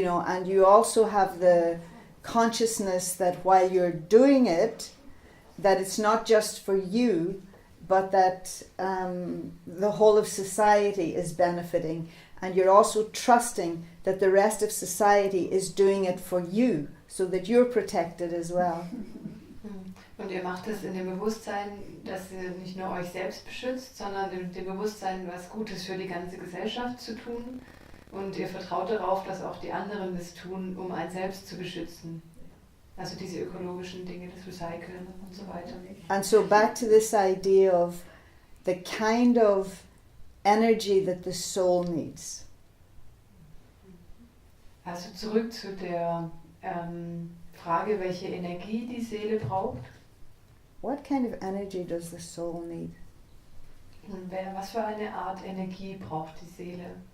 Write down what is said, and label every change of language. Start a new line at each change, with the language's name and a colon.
English: And you also have the consciousness that while you're doing it, that it's not just for you, but that the whole of society is benefiting, and you're also trusting that the rest of society is doing it for you, so that you're protected as well.
German: Und ihr macht es in dem Bewusstsein, dass ihr nicht nur euch selbst beschützt, sondern in dem Bewusstsein, was Gutes für die ganze Gesellschaft zu tun. Und ihr vertraut darauf, dass auch die anderen das tun, um einen selbst zu beschützen. Also diese ökologischen Dinge, das Recyceln und so weiter.
English: And so back to this idea of the kind of energy that the soul needs.
German: Also zurück zu der Frage, welche Energie die Seele braucht.
English: What kind of energy does the soul need?
German: Und was für eine Art Energie braucht die Seele?